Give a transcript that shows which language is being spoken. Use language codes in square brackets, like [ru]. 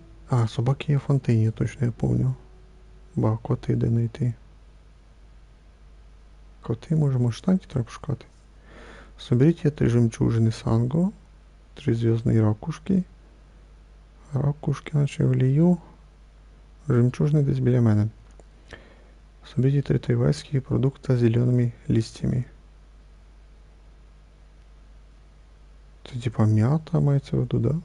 [uk] А, собаки є в фонтині, точно я помню. Ба, коти де знайти. Коти, може, в штаті треба шукати. [ru] Соберите 3 жемчужины санго, 3 звездные ракушки. [uk] Ракушки наче влію. Жемчужний десь біля мене. Соберите 3 тайвайські продукти з зеленими листьями. Це типа м'ята мається в виду, да?